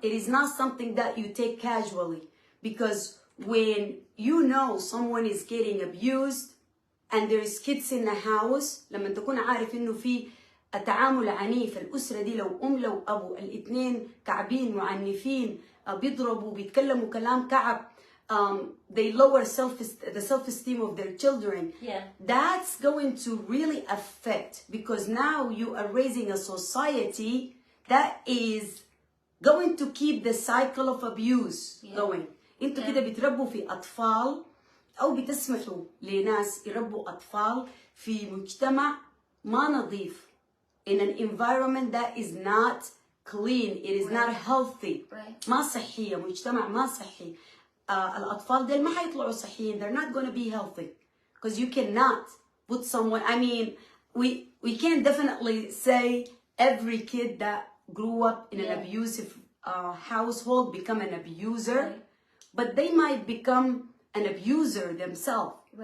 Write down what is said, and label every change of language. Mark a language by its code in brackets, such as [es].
[en] It is not something that you take casually, because when you know someone is getting abused and there is kids in the house, [ar] لما تكون عارف إنه في التعامل عنيف الأسرة دي, لو لو أبو الاثنين كعبين معنفين بيضربوا بيتكلموا كلام كعب, [en] they lower the self-esteem of their children. That's going to really affect, because now you are raising a society that is going to keep the cycle of abuse going. [ar] انتوا كده بتربوا في أطفال أو بتسمحوا لناس يربوا أطفال في مجتمع ما نظيف, [en] in an environment that is not clean, it is not healthy. [ar] ما صحية, مجتمع ما صحي. الأطفال دول ما حيطلعوا صحيين. [en] They're not going to be healthy, because you cannot put someone, I mean, we can definitely say every kid that grew up in an abusive household become an abuser, but they might become an abuser themselves.